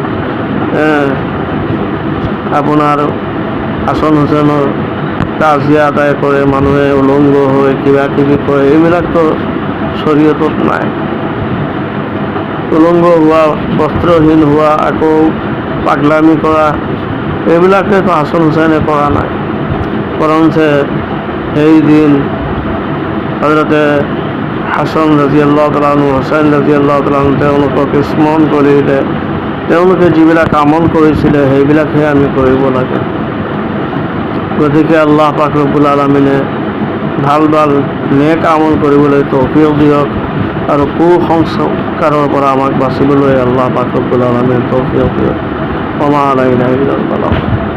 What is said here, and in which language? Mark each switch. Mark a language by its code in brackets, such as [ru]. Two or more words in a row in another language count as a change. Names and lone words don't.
[as] আপোনাৰ হাছন হুছেইনৰ তাজিয়া আদায় কৰে, মানুহে উলংগ হৈ কিবা কিবি কৰে, এইবিলাকতো শৰীয়তত নাই। উলংগ হোৱা, বস্ত্ৰহীন হোৱা, আকৌ পাগলামি কৰা, এইবিলাকেতো হাছন হুছেইনে কৰা নাই। বৰঞ্চ সেই দিন হযৰতে হাছন [ar] رضي الله تعالى عنه, [as] হুছেইন [ar] رضي الله تعالى عنه [as] তেওঁলোকক স্মৰণ কৰিলে। তেওঁলোকে যিবিলাক আমল কৰিছিলে সেইবিলাকহে আমি কৰিব লাগে। গতিকে আল্লাহ পাক [ar] رب العالمين [as] ভাল নেক আমল কৰিবলৈ তৌফিক দিয়ক, আৰু কুসংস্কাৰৰ পৰা আমাক বাচিবলৈ আল্লাহ পাক [ar] رب العالمين [as] তৌফিক দিয়ক। [ar] وما علينا إلا البلاغ.